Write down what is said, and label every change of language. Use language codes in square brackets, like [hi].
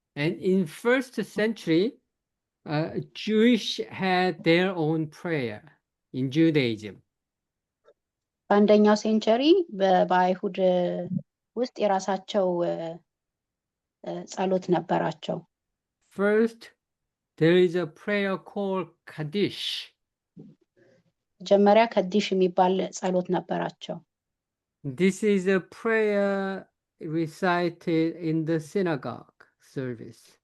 [en] And in first century, Jewish had their own prayer in Judaism. [am] በአንደኛው ሴንቸሪ በአይሁድ ውስጥ የራሳቸው ጸሎት ነበራቸው። [en] First, there is a prayer called Kaddish. [am] መጀመሪያ ከዲሽ የሚባል ጸሎት ነበራቸው። [en] This is a prayer recited in the synagogue service.